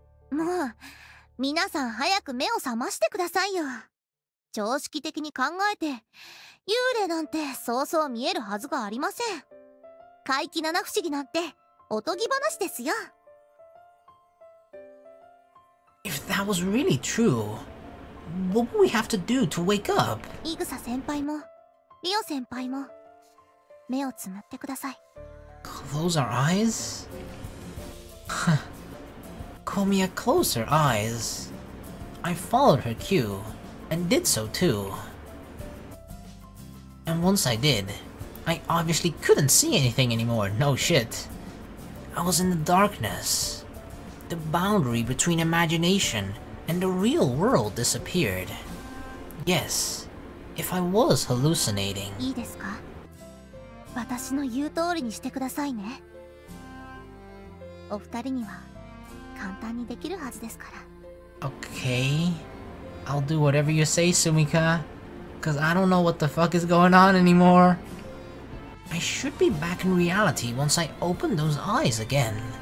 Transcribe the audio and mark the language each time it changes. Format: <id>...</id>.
<ja>もう、皆さん早く目を覚ましてくださいよ。常識的に考えて、幽霊なんてそうそう見えるはずがありません。怪奇七不思議なんておとぎ話ですよ。</ja> <en>If that was really true, what would we have to do to wake up?</en> <ja>イグサ先輩も、リオ先輩も、目をつむってください。</ja> <en>Close our eyes? Huh. Komiya closed her eyes. I followed her cue, and did so too. And once I did, I obviously couldn't see anything anymore, no shit. I was in the darkness. The boundary between imagination and the real world disappeared. Yes, if I was hallucinating.</en> <ja>いいですか？私の言う通りにしてくださいね。お二人には簡単にできるはずですから。</ja> <en>Okay, I'll do whatever you say, Sumika. Cause I don't know what the fuck is going on anymore. I should be back in reality once I open those eyes again.</en>